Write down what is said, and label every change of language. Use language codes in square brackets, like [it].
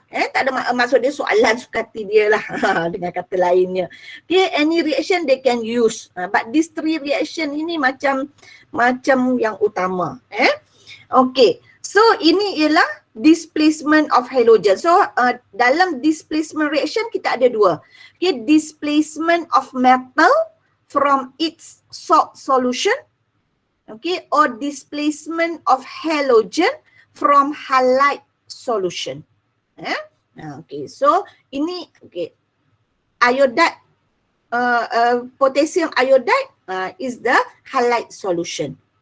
[ms] Tak ada maksud dia soalan sukati dia lah dengan kata lainnya. [en] Okay, any reaction they can use. But these 3 reaction [ms] ini macam yang utama. [en] Okay, so [ms] ini ialah [en] displacement of halogen. [ms] So dalam displacement reaction kita ada 2. [en] Okay, displacement of metal from its salt solution, okay, or displacement of halogen from halide solution. Okay, so [ms] ini [en] iodide, potassium iodide is the halide solution.